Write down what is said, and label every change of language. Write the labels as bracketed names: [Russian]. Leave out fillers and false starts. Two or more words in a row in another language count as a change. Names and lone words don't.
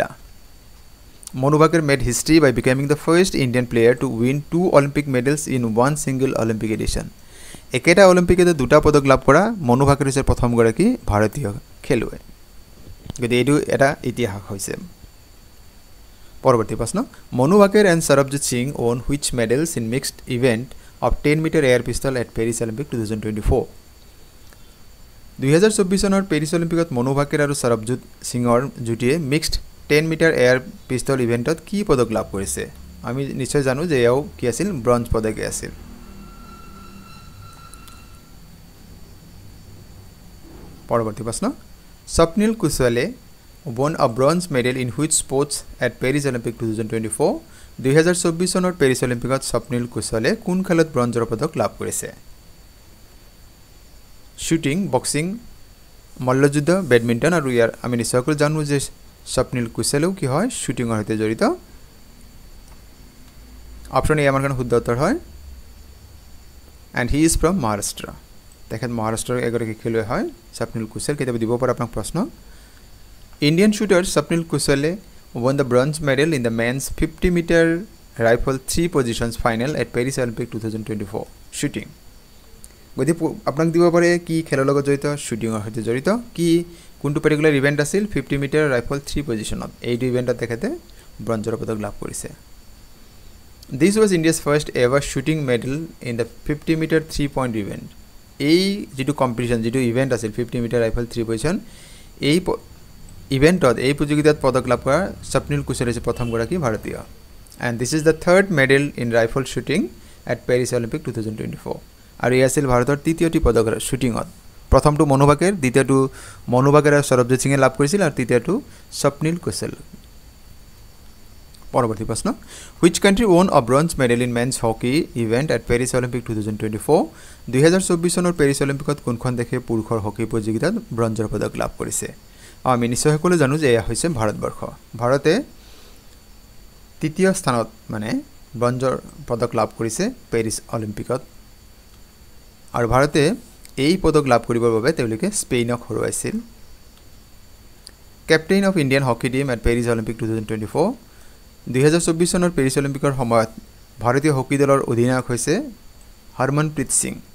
[English] Manu Bhaker made history by becoming the first Indian player to win 2 Olympic medals in one single Olympic edition [Assamese] একেটা অলিম্পিকতে দুটা পদক লাভ কৰা মনু ভাকেৰ হৈছে প্ৰথমগৰাকী ভাৰতীয় খেলুৱৈ গতিকে এইটো এটা ইতিহাস হৈছে পৰৱৰ্তী প্ৰশ্ন [English] Manu Bhaker and Sarabjot Singh won which medals in mixed event of 10 meter air pistol at Paris Olympic 2024 [Assamese] 2024 চনৰ পেৰিছ অলিম্পিকত মনু ভাকেৰ আৰু সৰবজিৎ সিঙৰ জুটিয়ে মিক্সড 10 মিটাৰ এয়াৰ পিস্তল ইভেন্টত কি পদক লাভ কৰিছে আমি নিশ্চয় জানো যে এও কি আছিল ব্ৰঞ্জ পদকে আছিল পৰৱৰ্তী প্ৰশ্ন স্বপ্নিল কুশৱালে [English] won a bronze medal in which sports at Paris Olympic 2024 [Assamese] 2024 চনৰ পেৰিছ অলিম্পিকত স্বপ্নিল কুশৱালে কোন খেলত ব্ৰঞ্জৰ পদক লাভ কৰিছে শুটিং বক্সিং মল্লযুদ্ধ বেডমিণ্টন আৰু ইয়াৰ আমি নিশ্চয়কৈ জানো যে স্বপ্নিল কুশৱালেও কি হয় শুটিংৰ সৈতে জড়িত অপচন এ আমাৰ কাৰণে শুদ্ধ উত্তৰ হয় [English] and he is from Maharashtra [Assamese] তেখেত মহাৰাষ্ট্ৰৰ এগৰাকী খেলুৱৈ হয় স্বপ্নিল কুশৱাল কেতিয়াবা দিব পৰা আপোনাক প্ৰশ্ন [English] Indian shooter [Assamese] স্বপ্নিল কুশৱালে [English] won the bronze medal in the men's 50 meter rifle 3 positions final at Paris Olympic 2024 [Assamese] shooting গতিকে আপোনাক দিব পাৰে কি খেলৰ লগত জড়িত শুটিংৰ সৈতে জড়িত কি কোনটো [English] particular event [Assamese] আছিল 50 [English] meter rifle [Assamese] 3 পজিশনত এইটো ইভেন্টত তেখেতে ব্ৰঞ্জৰ পদক লাভ কৰিছে [English] This was India's first ever shooting medal in the 50 meter 3-point event [Assamese] এই যেটো কম্পিটিশন যেটো ইভেন্ট আছিল 50 [English] meter rifle [Assamese] 3 পজিশন এই ইভেন্টত এই প্ৰতিযোগিতাত পদক লাভ কৰা স্বপ্নিল কুশল হৈছে প্ৰথম গৰাকী ভাৰতীয় [English] and this is the third medal in rifle shooting at Paris Olympic 2024 [Assamese] আৰু এই আছিল ভাৰতৰ তৃতীয়টি পদক শুটিংত প্ৰথমটো মনোবাকেৰ দ্বিতীয়টো মনোবাকেৰ আৰু সৰবজিত সিঙে লাভ কৰিছিল আৰু তৃতীয়টো স্বপ্নিল কুশল পৰৱৰ্তী প্ৰশ্ন [English] which country won a bronze medal in men's hockey event at Paris Olympic 2024 [Assamese] 2024 চনৰ পেৰিছ অলিম্পিকত কোনখন দেশে পুৰুষৰ হকি প্ৰতিযোগিতাত ব্ৰঞ্জৰ পদক লাভ কৰিছে আমি নিশ্চয় সকলো জানো যে এয়া হৈছে ভাৰতবৰ্ষ ভাৰতে তৃতীয় স্থানত মানে ব্ৰঞ্জৰ পদক লাভ কৰিছে পেৰিছ অলিম্পিকত আৰু ভাৰতে এই পদক লাভ কৰিবৰ বাবে তেওঁলোকে স্পেইনক হৰুৱাইছিল [English] captain of Indian hockey team at Paris Olympic 2024 [Assamese] 2024 চনৰ পেৰিছ অলিম্পিকৰ সময়ত ভাৰতীয় হকি দলৰ অধিনায়ক হৈছে হৰমনপ্ৰীত সিং